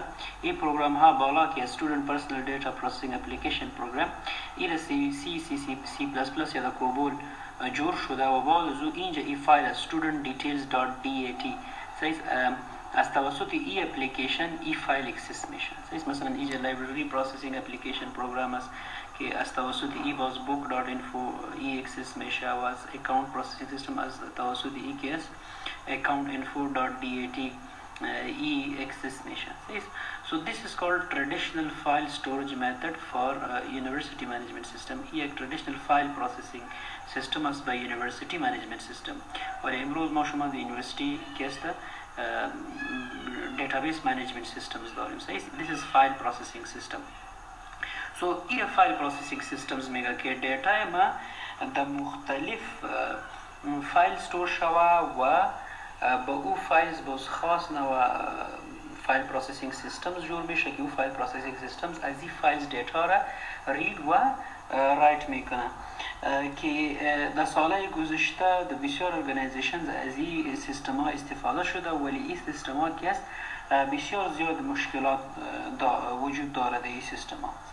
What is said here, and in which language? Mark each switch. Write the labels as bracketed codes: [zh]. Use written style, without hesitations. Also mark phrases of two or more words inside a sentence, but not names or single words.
[fa] این پروگرام ها بالا که [en] Student Personal Data Processing Application Program [fa] این C++ یا کوبول جور شده و بعد از اینجا این فایل studentdetails.dat از توسط ای اپلیکیشن ای فایل اکسس میشه. مثلا اینجا [en] library processing application program [fa] است که از توسط ای باز book.info ای اکسس میشه و از [en] account processing system [fa] از توسط ای که است accountinfo.dat ای اکسس میشه. [en] So this is called traditional file storage method for university management system. [fa] یک [en] traditional file processing system [fa] است به [en] university management system. [fa] و امروز ما شما در یونیورسیتی که است [en] database management systems [fa] داریم. [en] This is file processing system. [fa] So این [en] file processing systems [fa] میگه که دیتا ما در مختلف فایل استور شوه و با او فایلز باز خاص نوع [en] file processing systems [fa] جور میشه که او [en] file processing systems [fa] از این فایلز دیتا را رید و رایت میکنه که در سالهای گذشته در بسیار ارگانیزیشنز از این سیستم ها استفاده شده، ولی این سیستم ها که است بسیار زیاد مشکلات وجود داره در این سیستم ها.